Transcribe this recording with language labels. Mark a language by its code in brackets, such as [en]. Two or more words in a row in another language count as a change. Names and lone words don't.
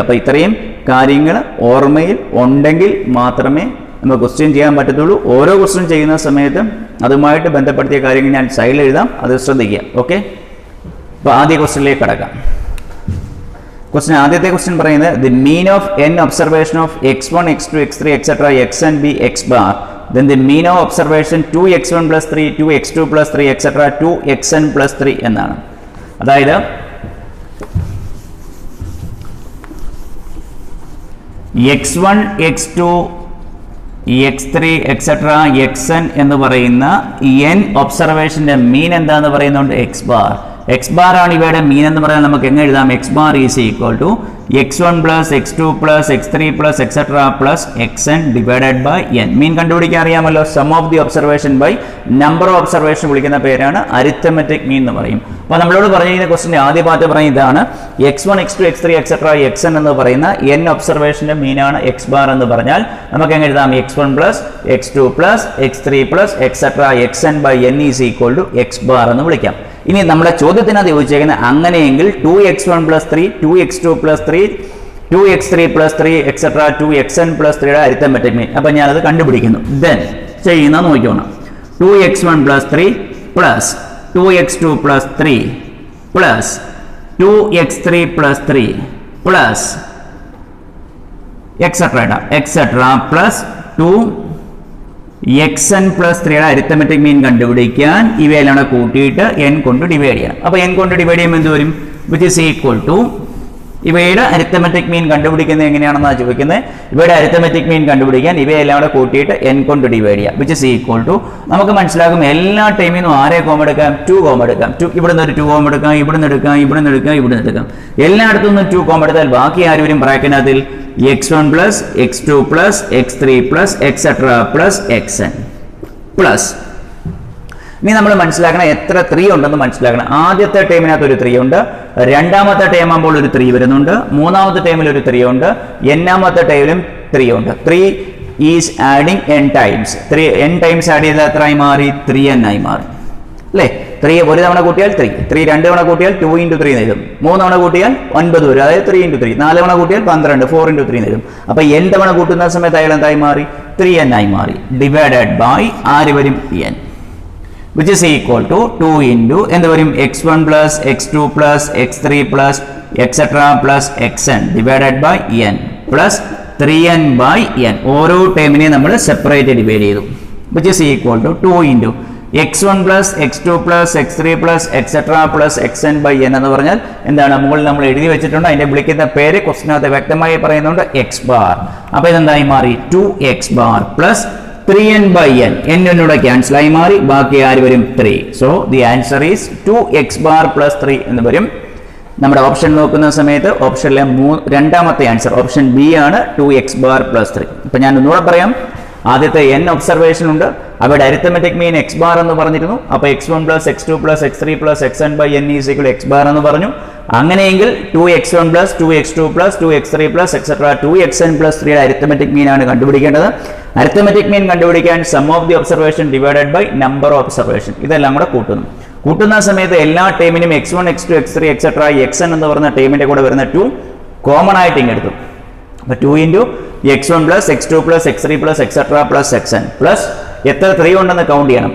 [ml] അപ്പോൾ ഇത്രയും കാര്യങ്ങൾ ഓർമ്മയിൽ ഉണ്ടെങ്കിൽ മാത്രമേ നമുക്ക് ക്വസ്റ്റ്യൻ ചെയ്യാൻ പറ്റത്തുള്ളൂ. ഓരോ ക്വസ്റ്റ്യൻ ചെയ്യുന്ന സമയത്ത് അതുമായിട്ട് ബന്ധപ്പെടുത്തിയ കാര്യങ്ങൾ ഞാൻ സൈഡിൽ എഴുതാം, അത് ശ്രദ്ധിക്കുക. ഓക്കെ, അപ്പോൾ ആദ്യ ക്വസ്റ്റ്യനിലേക്ക് കടക്കാം. ക്വസ്റ്റ്യൻ ആദ്യത്തെ ക്വസ്റ്റ്യൻ പറയുന്നത് [en] the mean of n observation of x1 x2 x3 etc xn be x bar then the mean of observation 2x1 plus 3 2x2 plus 3 etc 2xn plus 3 എന്നാണ്. [ml] അതായത് x1 x2 x3 etc xn എന്ന് പറയുന്ന n ഒബ്സർവേഷന്റെ മീൻ എന്താന്ന് പറയുന്നുണ്ട് [en] x bar. x bar [ml] ആണ് ഇവയുടെ മീൻ എന്ന് പറയാൻ നമുക്ക് എങ്ങനെ എഴുതാം? [en] x bar is equal to x1 plus x2 plus x3 plus etc plus xn divided by n. [ml] മീൻ കണ്ടുപിടിക്കാൻ അറിയാമല്ലോ, [en] sum of the observation by number of observation [ml] വിളിക്കുന്ന പേരാണ് [en] arithmetic mean [ml] എന്ന് പറയും. അപ്പോൾ നമ്മളോട് പറഞ്ഞിരിക്കുന്ന ക്വസ്റ്റിന്റെ ആദ്യ പാർട്ട് പറയുന്നത് ഇതാണ്, x1 x2 x3 etc xn എന്ന് പറയുന്ന n ഒബ്സർവേഷന്റെ മീനാണ് [en] x bar [ml] എന്ന് പറഞ്ഞാൽ നമുക്ക് എങ്ങനെ എഴുതാം? [en] x1 plus x2 plus x3 plus etc xn by n is equal to x bar [ml] എന്ന് വിളിക്കാം. ഇനി നമ്മുടെ ചോദ്യത്തിനകത്ത് ചോദിച്ചേക്കുന്നത് അങ്ങനെയെങ്കിൽ [en] 2x1 plus 3 2x2 plus 3 2x3 plus 3 etc 2xn plus 3 arithmetic mean. [ml] അപ്പം ഞാനത് കണ്ടുപിടിക്കുന്നു. ദെൻ ചെയ്യുന്ന നോക്കിക്കോണം. [en] 2x1 plus 3 plus 2x2 plus 3 plus 2x3 plus 3 plus etc plus 2 xn plus 3 arithmetic mean [ml] കണ്ടുപിടിക്കാൻ ഇവയെല്ലാം കൂട്ടിയിട്ട് n കൊണ്ട് ഡിവൈഡ് ചെയ്യണം. അപ്പോൾ n കൊണ്ട് ഡിവൈഡ് ചെയ്യുമ്പോൾ എന്ത് വരും? [en] which is equal to [ml] ഇവയുടെ [en] arithmetic mean [ml] കണ്ടുപിടിക്കുന്നത് എങ്ങനെയാണെന്നാണ് ചോദിക്കുന്നത്. ഇവയുടെ [en] arithmetic mean [ml] കണ്ടുപിടിക്കാൻ ഇവയെല്ലാം കൂടെ കൂട്ടിയിട്ട് n കൊണ്ട് ഡിവൈഡ് ചെയ്യാം. [en] which is equal to [ml] നമുക്ക് മനസ്സിലാകും എല്ലാ ടൈമിൽ നിന്നും ആരെ കോമ എടുക്കാം? 2 കോമ എടുക്കാം. ഇവിടുന്ന് ഒരു 2 കോമ എടുക്കാം, ഇവിടുന്ന് എടുക്കാം, ഇവിടുന്ന് എടുക്കാം, ഇവിടുന്ന് എടുക്കാം. എല്ലായിടത്തു നിന്നും 2 കോമ എടുത്താൽ ബാക്കി ആര് വരും ബ്രാക്കറ്റിനകത്തിൽ? [en] x1 plus x2 plus x3 plus etc plus xn plus. [ml] ഇനി നമ്മൾ മനസ്സിലാക്കണം എത്ര 3 ഉണ്ടെന്ന് മനസ്സിലാക്കണം. ആദ്യത്തെ ടൈമിനകത്ത് ഒരു 3 ഉണ്ട്, രണ്ടാമത്തെ ടൈം ആകുമ്പോൾ ഒരു 3 വരുന്നുണ്ട്, മൂന്നാമത്തെ ടൈമിൽ ഒരു 3 ഉണ്ട്, എന്നാമത്തെ ടൈമിലും 3 ഉണ്ട്. 3 [en] is adding n times. [ml] 3 n ടൈംസ് ആഡ് ചെയ്താൽ എത്രയായി മാറി? 3n ആയി മാറി അല്ലേ? 3 ഒരു തവണ കൂട്ടിയാൽ 3, 3 രണ്ട് തവണ കൂട്ടിയാൽ 2 into 3 നേടും, 3 തവണ കൂട്ടിയാൽ 9 വരും, അതായത് 3 into 3, 4 തവണ കൂട്ടിയാൽ 12, 4 into 3 നേടും. അപ്പോൾ n തവണ കൂട്ടുന്ന സമയത്ത് അയാൾ എന്തായി മാറി? 3n ആയി മാറി. [en] divided by [ml] ആര് വരും? [en] n, which is equal to 2 into [ml] എന്ത് വരും? [en] x1 plus x2 plus x3 plus etc plus xn divided by n plus 3n by n. [ml] ഓരോ ടേമിനെയും നമ്മൾ സെപ്പറേറ്റ് ഡിവൈഡ് ചെയ്തു. [en] which is equal to 2 into x1 plus x2 plus x3 plus etc plus xn by n [ml] എന്ന് പറഞ്ഞാൽ എന്താണ്? മുകളിൽ നമ്മൾ എഴുതി വെച്ചിട്ടുണ്ട്, അതിന്റെ വിളിക്കുന്ന പേര് ക്വസ്റ്റിനകത്ത് വ്യക്തമായി പറയുന്നുണ്ട് [en] x bar. [ml] അപ്പോൾ ഇതെന്തായി മാറി? [en] 2x bar plus 3n by n. [ml] n എന്നോട് ക്യാൻസൽ ആയി മാറി, ബാക്കി ആര് വരും? [en] 3. so the answer is 2x bar plus 3 [ml] എന്ന് വരും. നമ്മുടെ ഓപ്ഷൻ നോക്കുന്ന സമയത്ത് ഓപ്ഷനിലെ രണ്ടാമത്തെ [en] answer option B [ml] ആണ്, [en] 2x bar plus 3. [ml] അപ്പം ഞാൻ ഒന്നുകൂടെ പറയാം. ആദ്യത്തെ n ഒബ്സർവേഷൻ ഉണ്ട്, അവയുടെ അരിത്തമെറ്റിക് മീൻ [en] x bar [ml] എന്ന് പറഞ്ഞിരുന്നു. [en] അപ്പോൾ x1 plus x2 plus x3 plus xn by n is equal to x bar [ml] എന്ന് പറഞ്ഞു. [en] അങ്ങനെയെങ്കിൽ 2x1 plus 2x2 plus 2x3 plus etc 2xn plus 3 arithmetic mean [ml] ആണ് കണ്ടുപിടിക്കേണ്ടത്. [en] arithmetic mean [ml] കണ്ടുപിടിക്കാൻ [en] sum of the observation divided by number of observation [ml] ഇതെല്ലാം കൂടെ കൂട്ടുന്ന സമയത്ത് എല്ലാ ടൈമിനും x1 x2 x3 etc xn എന്ന് പറഞ്ഞ ടൈമിന്റെ കൂടെ വരുന്ന 2 കോമൺ ആയിട്ട് ഇങ്ങ് എടുത്തു. [en] അപ്പോൾ 2 into x1 plus x2 plus x3 plus etc plus xn plus [ml] എത്ര 3 ഉണ്ടെന്ന് കൗണ്ട് ചെയ്യണം.